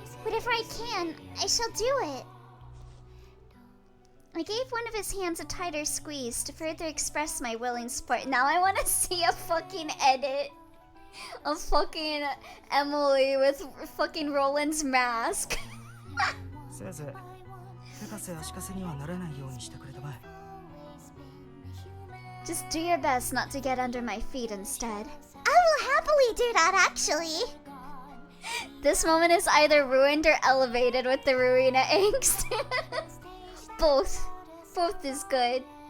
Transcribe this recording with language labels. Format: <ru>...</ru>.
<en>Whatever I can, I shall do it. I gave one of his hands a tighter squeeze to further express my willing support. Now I want to see a fucking edit of fucking Emily with fucking Roland's mask.</en> <ja>せいぜい手かせ足かせにはならないようにしてくれたまえ。</ja> <en>Just do your best not to get under my feet instead. I will happily do that, actually. This moment is either ruined or elevated with the Ruina angst. Both. Both is good.</en>